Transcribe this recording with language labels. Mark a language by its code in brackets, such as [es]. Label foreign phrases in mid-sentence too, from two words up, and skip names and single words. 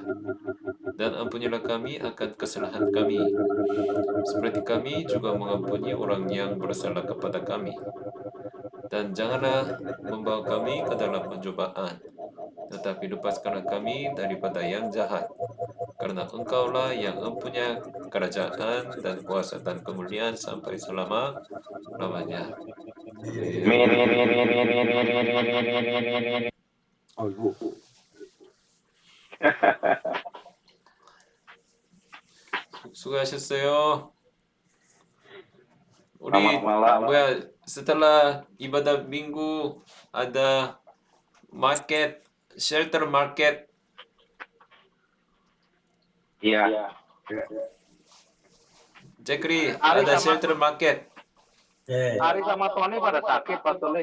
[id] Dan ampunilah kami akan kesalahan kami, seperti kami juga mengampuni orang yang bersalah kepada kami. Dan janganlah membawa kami ke dalam pencobaan, tetapi lepaskanlah kami daripada yang jahat. Karena Engkaulah yang mempunyai kerajaan dan kuasa dan kemuliaan sampai selama-lamanya. [ko] 아이고. 수고하셨어요. 우리 [id] Selamat malam. setelah ibadah minggu ada market, [en] shelter market. [id] Iya. Jekri, Ari ada sama- [en] shelter market. [id] Ari sama Tony pada sakit, Pak Tony.